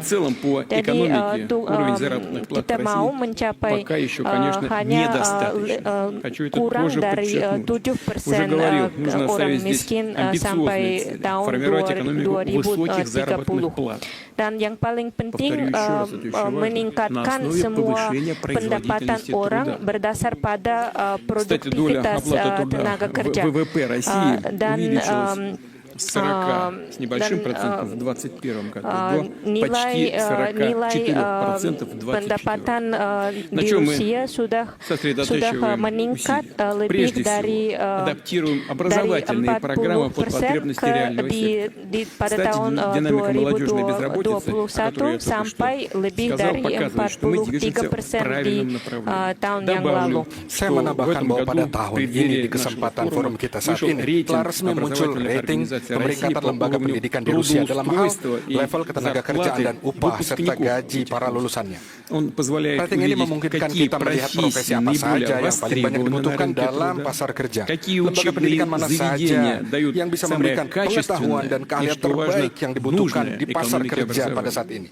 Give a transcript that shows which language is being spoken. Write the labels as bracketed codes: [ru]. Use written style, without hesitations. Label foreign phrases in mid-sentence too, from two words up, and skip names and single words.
[id] Jadi kita mau mencapai hanya kurang dari 7% orang miskin sampai tahun 2030. Dan yang paling penting meningkatkan semua pendapatan orang berdasar pada produktivitas tenaga kerja. Dan [ru] 40 с небольшим процентом в 2021 году до почти 44% в 2024. На чем мы сосредотачиваем усилия? Прежде всего, адаптируем образовательные программы под потребности реального сектора. Кстати, динамика молодежной безработицы, о которой я только что сказал, показывает, что мы движемся в правильном направлении. Добавлю, [id] Saya menambahkan bahwa pada tahun ini di kesempatan forum kita saat ini telah resmi muncul rating pemeringkatan lembaga pendidikan di Rusia dalam hal level ketenagakerjaan dan upah serta gaji para lulusannya. Rating ini memungkinkan kita melihat profesi apa saja yang paling banyak dibutuhkan dalam pasar kerja, lembaga pendidikan mana saja yang bisa memberikan pengetahuan dan keahlian terbaik yang dibutuhkan di pasar kerja pada saat ini.